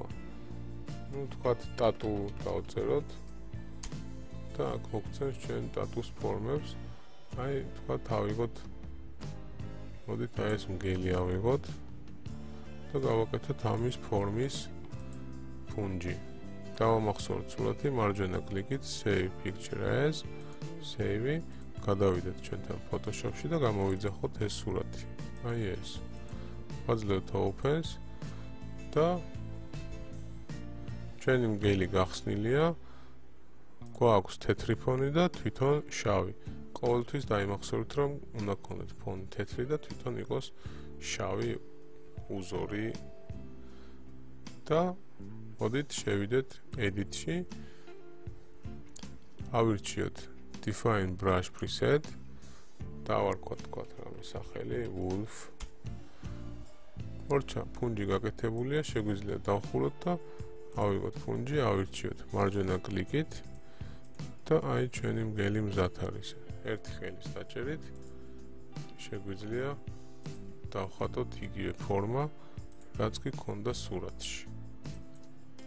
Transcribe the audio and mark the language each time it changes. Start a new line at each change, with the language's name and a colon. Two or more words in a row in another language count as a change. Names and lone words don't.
Georgian: ნუ თქვათ ტატუ დავწეროთ და აქ მოგცემს ჩვენ ტატუს ფორმებს. აი თქვათ ავიღოთ, მოდით აი ეს მგელი ავიღოთ და გავაკეთოთ ამის ფორმის ფუნჯი. დავამახსოვროთ სურათი, მარჯვენა კლიკით
English: save picture as,
Georgian: save-ი, გადავიდეთ ჩვენთან Photoshop-ში და გამოვიძახოთ ეს სურათი. აი ეს. ვაძლევთ opens და ჩვენი მგელი გახსნილია, გვაქვს თეთრი ფონი და თვითონ შავი. ყოველთვის დაიმახსოვრეთ რომ უნდა გქონდეთ ფონი თეთრი და თვითონ იყოს შავი უზორი და მოდით შევიდეთ edit-ში, ავირჩიოთ
English: define brush preset,
Georgian: დავარქვათ თქვათ რამე სახელი wolf. ორჩა ფუნჯი გაკეთებულია, შეგვიძლია დავხუროთ და ავიღოთ ფუნჯი, ავირჩიოთ მარჯვენა კლიკით და აი ჩვენი მგელი მზად არის. ერთი ხელის დაჭერით შეგვიძლია დავხატოთ იგივე ფორმა, რაც კი ქონდა სურათში.